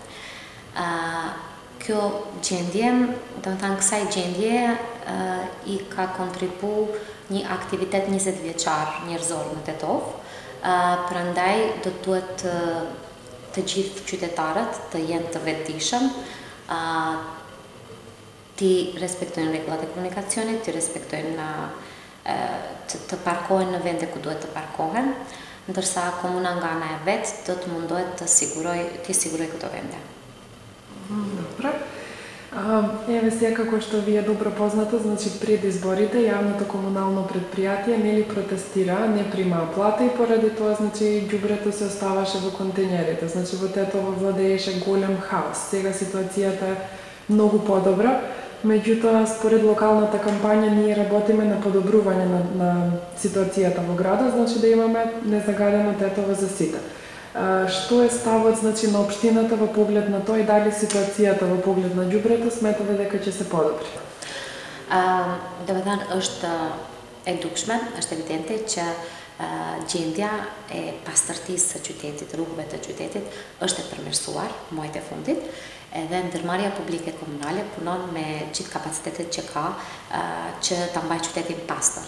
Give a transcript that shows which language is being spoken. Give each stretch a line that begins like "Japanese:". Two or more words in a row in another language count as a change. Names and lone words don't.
Albanian: Kjo gjendje, do të thënë kësaj gjendje i ka kontribu një aktivitet 20 vjeçar njerëzor në Tetovë, prandaj do të duhet të gjithë qytetarët të jenë të vetëdijshëm, ti respektojnë rregullat e komunikacionit, ti respektojnë të parkohen në vende ku duhet të parkohen, ndërsa komuna nga ana e vet do të mundohet të siguroj këto vende.
Macedonian: Добре. Еве сега, како што ви е добро познато, значи пред изборите јавното комунално предпријатие нели протестира, не примаа плата и поради тоа значи ѓубрето се оставаше во контејнерите. Значи во Тетово владееше голем хаос. Сега ситуацијата е многу подобра. Меѓутоа, според локалната кампања, ние работиме на подобрување на ситуацијата во градот, значи да имаме незагадено Тетово за сите. Што е ставот значи на општината во поглед на тоа и дали ситуацијата во поглед на ѓубрето сметате дека ќе се подобри?
Albanian: Do të thënë është e dukshme, është evidente që gjendja e pastërtisë së qytetit, rrugëve të qytetit është e përmirësuar muajt e fundit, edhe ndërmarrja publike komunale punon me gjithë kapacitetet që ka që ta mbajë qytetin pastër.